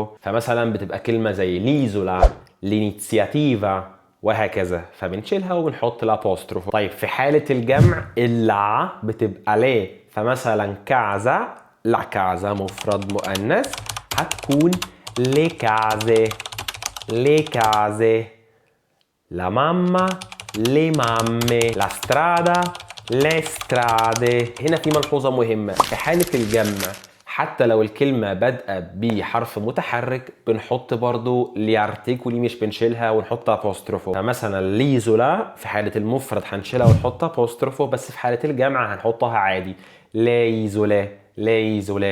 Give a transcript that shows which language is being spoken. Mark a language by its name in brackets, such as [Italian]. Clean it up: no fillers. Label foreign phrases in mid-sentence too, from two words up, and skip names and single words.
[Arabic] فمثلا بتبقى كلمة زي ليزولا، لينيتسياتيفا وهكذا، فبنشيلها وبنحط الابوستروفو. طيب في حالة الجمع اللا بتبقى ليه. فمثلا [Italian] casa, la casa [Arabic] مفرد مؤنث هتكون [Italian] le case, le case. La mamma، le mamme، la strada، le strade. [Arabic] هنا في ملحوظة مهمة. في حالة الجمع حتى لو الكلمة بادئة بحرف متحرك بنحط برضو [Italian] gli articoli, [Arabic] مش بنشيلها ونحط ابوستروفو. فمثلا ليزولا في حالة المفرد هنشيلها ونحط ابوستروفو، بس في حالة الجمع هنحطها عادي [Italian] l'isola, l'isola.